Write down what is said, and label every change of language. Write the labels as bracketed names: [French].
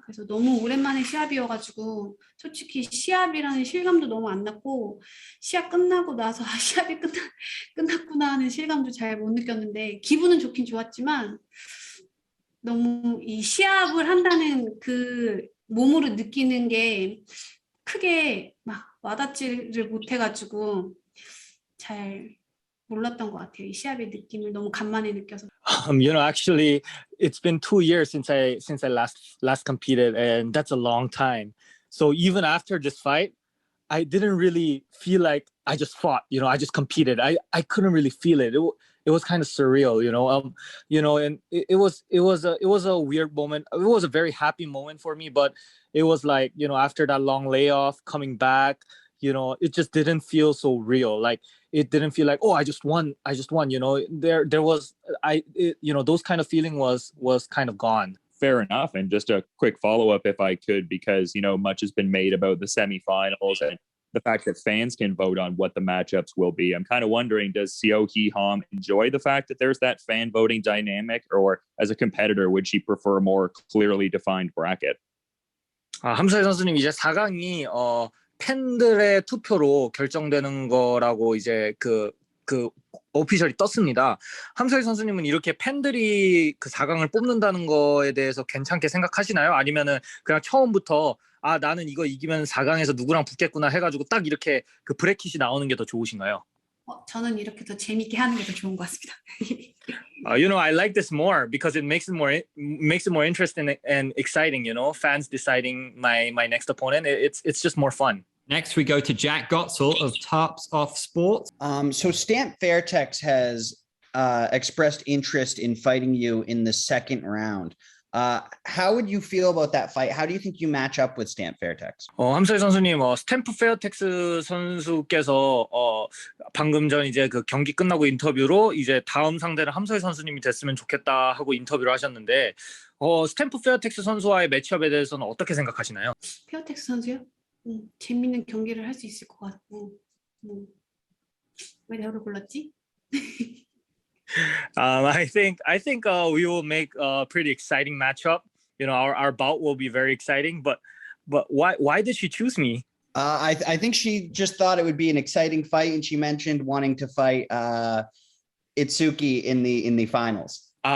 [Korean] 그래서 너무 오랜만에 시합이어가지고 솔직히 시합이라는 실감도 너무 안 났고, 시합 끝나고 나서 시합이 끝났구나 하는 실감도 잘 못 느꼈는데, 기분은 좋긴 좋았지만 너무 이 시합을 한다는 그 몸으로 느끼는 게 크게 막 와닿지를 못해가지고 잘 몰랐던 것 같아요. 이 시합의 느낌을 너무 간만에 느껴서. [English] Actually, it's been 2 years since I last competed, and that's a long time. So even after this fight, I didn't really feel like I just fought. I just competed. I couldn't really feel it. It was kind of surreal. And it was a weird moment. It was a very happy moment for me, but it was like, after that long layoff, coming back, it just didn't feel so real. Like, it didn't feel like, oh, I just won. There was, those kind of feeling was kind of gone. Fair enough. And just a quick follow-up, if I could, because, much has been made about the semifinals and the fact that fans can vote on what the matchups will be. I'm kind of wondering, does Seo Hee enjoy the fact that there's that fan voting dynamic, or as a competitor, would she prefer a more clearly defined bracket? [Korean] 함서희 선수님 이제 4강이 팬들의 투표로 결정되는 거라고 이제 그 오피셜이 떴습니다. 함서희 선수님은 이렇게 팬들이 그 4강을 뽑는다는 거에 대해서 괜찮게 생각하시나요? 아니면은 그냥 처음부터 나는 이거 이기면 4강에서 누구랑 붙겠구나 해가지고 딱 이렇게 그 브래킷이 나오는 게 더 좋으신가요? 저는 이렇게 더 재밌게 하는 게 더 좋은 것 같습니다. [English] You know, I like this more because it makes it more interesting and exciting. You know, fans deciding my next opponent. It's just more fun. Next, we go to Jack Gotzel of Tarps Off Sports. So Stamp Fairtex has expressed interest in fighting you in the second round. How would you feel about that fight? How do you think you match up with Stamp Fairtex? [Korean] 함서희 선수님, 스탬프 페어텍스 선수께서 방금 전 이제 그 경기 끝나고 인터뷰로 이제 다음 상대는 함서희 선수님이 됐으면 좋겠다 하고 인터뷰를 하셨는데, 스탬프 페어텍스 선수와의 매치업에 대해서는 어떻게 생각하시나요? 페어텍스 선수요? 재밌는 경기를 할 수 있을 것 같고, 왜 내가 골랐지? [English] I think we will make a pretty exciting matchup. You know, our bout will be very exciting. But why did she choose me? I think she just thought it would be an exciting fight, and she mentioned wanting to fight Itsuki in the finals.